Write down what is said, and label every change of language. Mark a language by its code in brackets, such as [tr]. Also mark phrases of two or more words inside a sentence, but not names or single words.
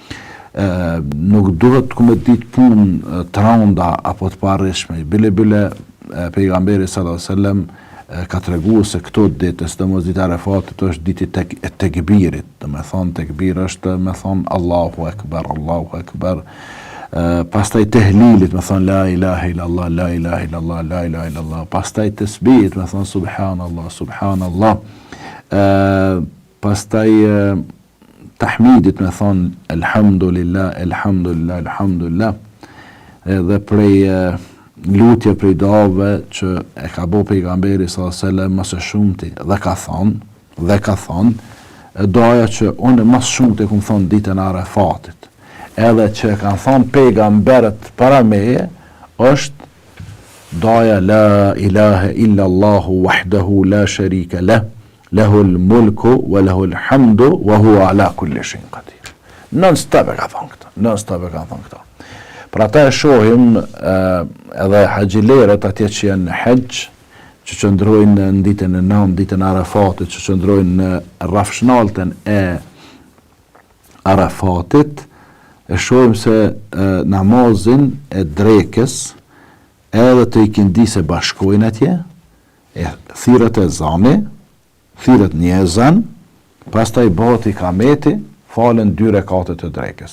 [sq] Nuk duhet të kometit punë të rënda apo të parishme. Bile pejgamberi [ar] صلى الله عليه وسلم [sq] ka treguar se këto ditë, sidomos dita e Arafatit, është ditë e tekbirit. Do të thonë tekbir është me thonë [ar] الله أكبر، الله أكبر. [sq] Pastaj tehlilit me thonë [ar] لا إله إلا الله، لا إله إلا الله، لا إله إلا الله. [sq] Pastaj tesbihit me thonë [ar] سبحان الله، سبحان الله. [sq] Pastaj tahmidit me thonë [ar] الحمد لله، الحمد لله، الحمد لله. [sq] Edhe prej lutje prej duave që e ka bo pejgamberi [ar] صلى الله عليه وسلم [sq] më së shumti dhe ka thonë doja që unë më së shumti kum thonë ditën e Arafatit, edhe që kanë thonë pejgamberët para meje, është doja [ar] لا إله إلا الله وحده لا شريك له، له الملك وله الحمد وهو على كل شيء قدير. [sq] Non stop e ka thonë këto. Pra ta e shohim edhe haxhilerët atje që janë në haqq, që qëndrojnë në ditën e 9, ditën e Arafatit, që qëndrojnë në rrafshnaltën e Arafatit, e shohim se namazin e drekës edhe të ikindisë bashkojnë atje, thirrët e zani, thirrët një ezan, pastaj bëhet ikameti, falen 2 rekate të drekës.